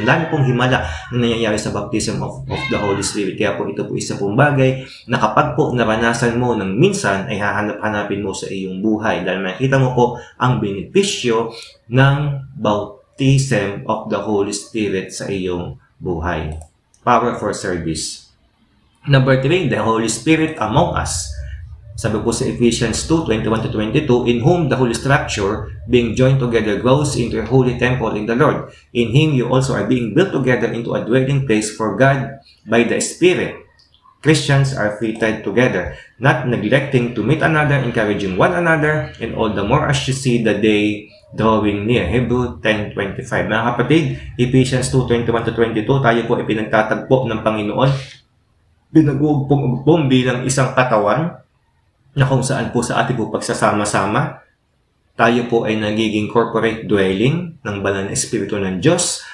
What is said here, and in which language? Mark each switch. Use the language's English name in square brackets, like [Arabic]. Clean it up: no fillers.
[Filipino] Ang dami pong himala na nangyayari sa baptism of the Holy Spirit. Kaya po ito po isa pong bagay na kapag po naranasan mo ng minsan ay hahanap-hanapin mo sa iyong buhay dahil makikita mo po ang benepisyo ng baptism of the Holy Spirit sa iyong buhay. [English] Power for service. Number 3, the Holy Spirit among us. [Filipino] Sabi po sa [English] Ephesians 2:21-22, in whom the whole structure, being joined together, grows into a holy temple in the Lord. In Him you also are being built together into a dwelling place for God by the Spirit. Christians are fitted together, not neglecting to meet another, encouraging one another, and all the more as you see the day drawing near. Hebrew 10:25. [Filipino] Mga kapatid, Ephesians 2:21-22, tayo po ay pinagtatagpo ng Panginoon. Pinag-uugpong bilang isang katawan na kung saan po sa ating po pagsasama-sama, tayo po ay nagiging corporate dwelling ng banal na espiritu ng Diyos.